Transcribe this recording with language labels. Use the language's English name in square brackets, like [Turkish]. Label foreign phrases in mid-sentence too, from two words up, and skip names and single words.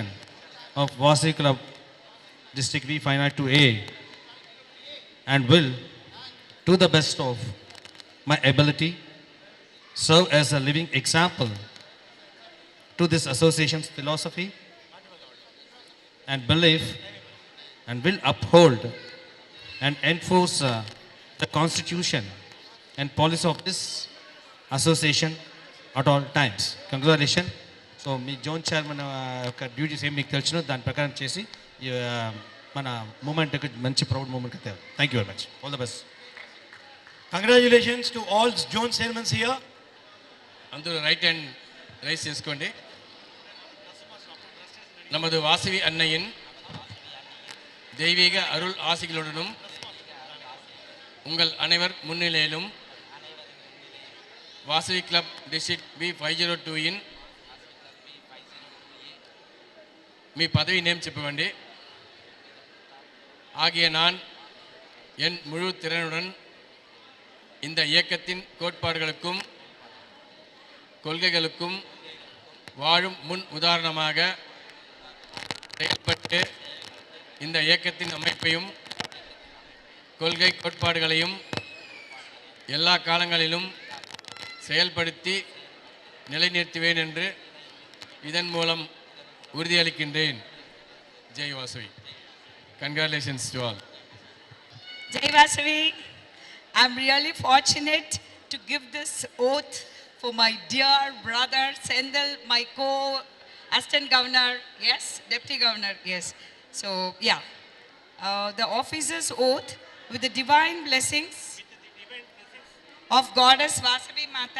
[English] of Vasavi Club District V592A and will, to the best of my ability, serve as a living example to this association's philosophy and belief, and will uphold and enforce the constitution and policy of this association at all times. Congratulations. [Telugu] So మీ జోన్ చైర్మన్ యొక్క డ్యూటీస్ ఏం మీకు తెలిసినో దాని ప్రకారం చేసి మన మూమెంట్కి మంచి [English] proud moment [Telugu] అవుతారు. [English] Thank you very much. All the best. Congratulations to all Zone Chairmen here. [Telugu] అందరూ [English] right hand raise [Telugu] చేసుకోండి. [Tamil] நமது வாசவி அன்னையின் தெய்வீக அருள் ஆசிகளுடனும் உங்கள் அனைவர் முன்னிலையிலும் வாசவி கிளப் டிஸ்ட்ரிக்ட் B502 [Telugu] మీ పదవి నేమ్ చెప్పవండి. [Tamil] ஆகிய நான் என் முழு திறனுடன் இந்த இயக்கத்தின் கோட்பாடுகளுக்கும் கொள்கைகளுக்கும் வாழும் முன் உதாரணமாக செயல்பட்டு இந்த இயக்கத்தின் அமைப்பையும் கொள்கை கோட்பாடுகளையும் எல்லா காலங்களிலும் செயல்படுத்தி நிலைநிறுத்துவேன் என்று இதன் மூலம் உறுதியளிக்கின்றேன். ஜெய் வாசவி. [English] Congratulations to all. Jai Vasavi, I'm really fortunate to give this oath for my dear brother Sendil, my co-assistant governor, yes, deputy governor, yes. So, yeah, the officer's oath with the divine blessings of Goddess Vasavi Mata.